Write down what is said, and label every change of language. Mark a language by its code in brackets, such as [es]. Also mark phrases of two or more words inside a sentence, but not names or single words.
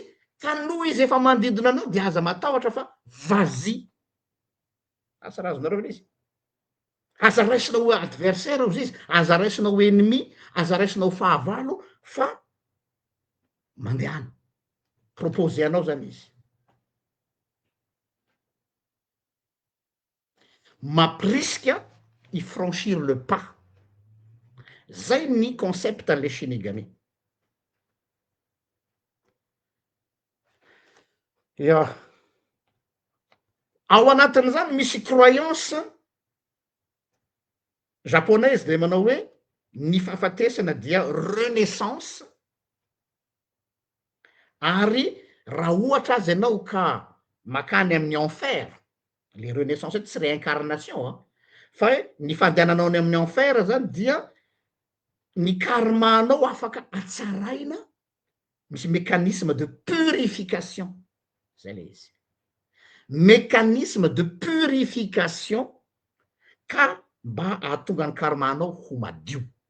[mg] ka noho izy efa mandindona anao de aza matahotra fa vazy asa raha azonareo le izy aza raisinao ho adversaire ozy izy aza raisinao ho ennemi aza raisinao fahavalo fa mandehana proposé anao zany izy mampirisika i [fr] franchir le pas [mg] zay ny concept an'le shinigami ia ao anatin'izany misy [fr] croyance japonaise [mg] de manao hoe ny fahafatesana dia renaissance ary raha ohatra azy ianao ka makany amin'ny enfer le renaissance hoe tsy réincarnation a fa hoe ny fandehananao ny amin'ny enfer zany dia ny karmanao afaka atsaraina misy [fr] mécanisme de purification [mg] zay le izy [fr] mécanisme de purification [mg] ka mba ahatonga ny karmanao ho madio